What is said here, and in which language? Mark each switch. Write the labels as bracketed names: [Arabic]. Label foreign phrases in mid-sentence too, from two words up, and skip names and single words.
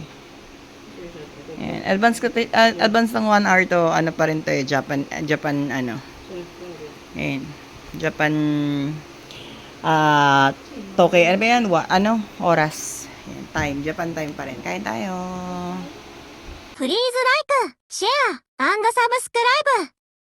[Filipino] Yan, advance ng 1 hour to, ano pa rin to eh, Japan ano. Yan, Japan, Tokyo, ano ba yan? Oras. Yan, time, Japan time pa rin. Kain tayo. [English] Please like, share, subscribe